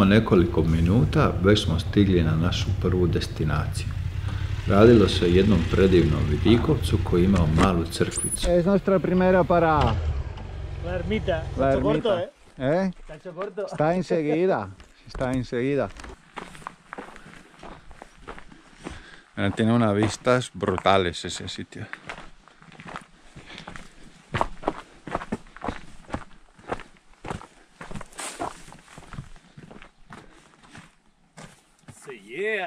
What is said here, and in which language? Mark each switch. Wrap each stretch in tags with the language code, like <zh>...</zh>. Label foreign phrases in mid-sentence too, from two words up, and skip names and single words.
<hr>nekoliko minuta već smo stigli na našu prvu destinaciju. Radilo se o jednom predivnom vidikovcu koji imao malu crkvicu.</hr> <es>Es nuestra primera parada. La ermita, La está corto, ermita. ¿Eh? Está corto. Está enseguida. Está enseguida. Tiene unas vistas brutales ese sitio. Yeah.</es>